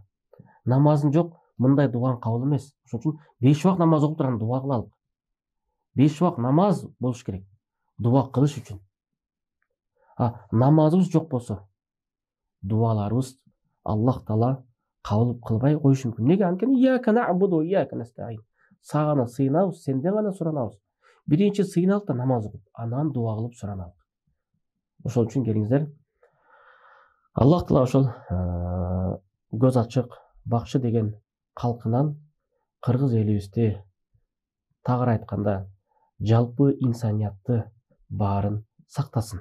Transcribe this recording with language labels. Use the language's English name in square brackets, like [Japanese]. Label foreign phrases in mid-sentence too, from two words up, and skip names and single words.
[Kyrgyz] Намазың жок, мындай дуаң кабыл эмес. Ошон үчүн 5 убак намаз окуп турган дуа кылалык. 5 убак намаз болуш керек. Дуа кылыш үчүн. Намазыбыз жок болсо, дуаларыбыз Аллах Таала кабыл кылбай коюшу мүмкүн. Неге? Анткени [Arabic] إياك نعبد وإياك نستعين. [Kyrgyz] Сага сыйынабыз, сенден гана суранабыз. Биринчи сыйыналык да намаз окуп, анан дуа кылып сураналык. Ошол үчүн келиңиздер, Аллах Таала ошол көз ачык бакшы деген калкынан кыргыз элибизди, тагыраак айтканда, жалпы инсаниятты баарын сактасын.